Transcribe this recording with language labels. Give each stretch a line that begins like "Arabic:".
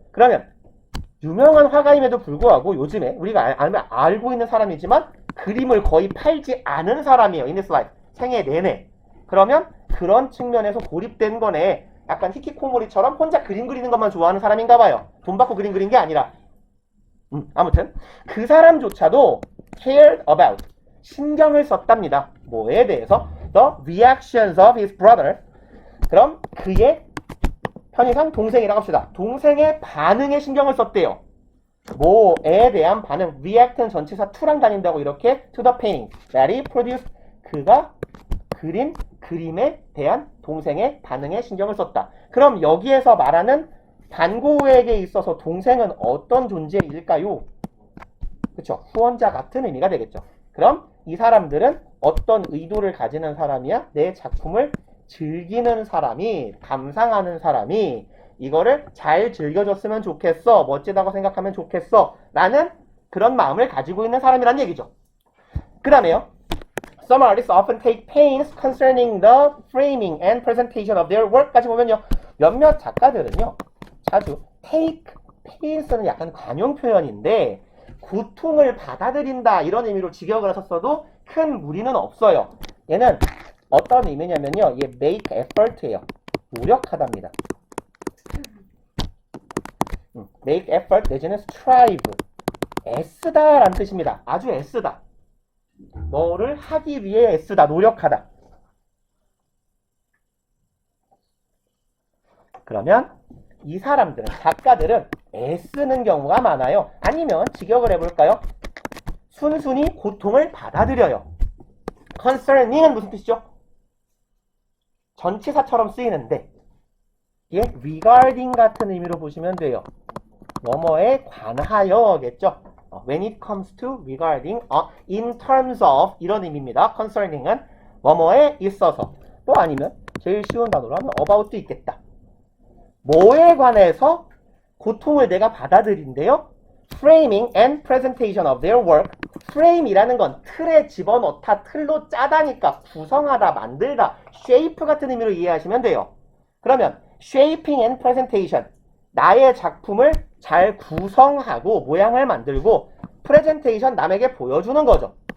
Korean: 그러면 유명한 화가임에도 불구하고 요즘에 우리가 알고 있는 사람이지만 그림을 거의 팔지 않은 사람이에요.
English: in this life.
Korean: 생애 내내. 그러면 그런 측면에서 고립된 거네. 약간 히키코모리처럼 혼자 그림 그리는 것만 좋아하는 사람인가 봐요. 돈 받고 그림 그린 게 아니라. 아무튼 그 사람조차도
English: cared about.
Korean: 신경을 썼답니다. 뭐에 대해서?
English: The reactions of his brother.
Korean: 그럼 그의 편의상 동생이라고 합시다. 동생의 반응에 신경을 썼대요. 뭐에 대한 반응.
English: react는
Korean: 전치사 to랑 다닌다고 이렇게
English: to the painting that he produced.
Korean: 그가 그림에 대한 동생의 반응에 신경을 썼다. 그럼 여기에서 말하는 반고우에게 있어서 동생은 어떤 존재일까요? 그쵸? 후원자 같은 의미가 되겠죠. 그럼 이 사람들은 어떤 의도를 가지는 사람이야? 내 작품을 즐기는 사람이, 감상하는 사람이 이거를 잘 즐겨줬으면 좋겠어, 멋지다고 생각하면 좋겠어 라는 그런 마음을 가지고 있는 사람이란 얘기죠. 그 다음에요.
English: Some artists often take pains concerning the framing and presentation of their work까지
Korean: 보면요. 몇몇 작가들은요. 자주 take pains는 약간 관용 표현인데 고통을 받아들인다 이런 의미로 직역을 하셨어도 큰 무리는 없어요. 얘는 어떤 의미냐면요. 얘 make effort예요. 노력하답니다. make effort 내지는 strive. 애쓰다 라는 뜻입니다. 아주 애쓰다. 뭐를 하기 위해 애쓰다, 노력하다. 그러면 이 사람들은, 작가들은 애쓰는 경우가 많아요. 아니면 직역을 해볼까요? 순순히 고통을 받아들여요. concerning은 무슨 뜻이죠? 전치사처럼 쓰이는데 이게 regarding 같은 의미로 보시면 돼요. 뭐뭐에 관하여겠죠.
English: When it comes to, regarding, in terms of
Korean: 이런 의미입니다. concerning은 뭐뭐에 있어서. 또 아니면 제일 쉬운 단어로 하면 about도 있겠다. 뭐에 관해서 고통을 내가 받아들인대요.
English: framing and presentation of their work.
Korean: frame이라는 건 틀에 집어넣다, 틀로 짜다니까 구성하다, 만들다, shape 같은 의미로 이해하시면 돼요. 그러면
English: shaping and presentation,
Korean: 나의 작품을 잘 구성하고 모양을 만들고 프레젠테이션, 남에게 보여주는 거죠.